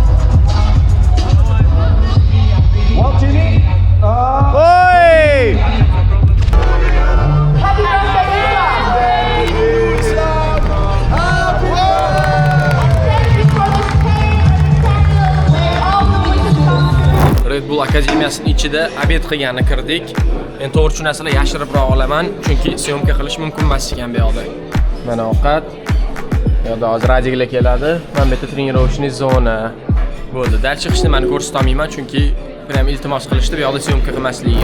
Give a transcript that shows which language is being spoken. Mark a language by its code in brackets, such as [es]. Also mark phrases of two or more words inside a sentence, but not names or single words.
[en] Watching it. Oi! Happy birthday, Islam! Thank you for this cake and candle where all the wishes come. [uz] Red Bull akademiyasining ichida obed qilgani kirdik. Endi to'g'ri shu narsalar yashiribroq olaman, chunki syomka qilish mumkin emas ekan bu yoqda. Mana ovqat. Bu yoqda hozir radiolar keladi. Mana bu yerda trenirovочный zona. Bo'ldi. Dal chiqishni men ko'rsata olmayman, chunki prям iltimos qilishdi bu yoqda syomka qilmasligiga.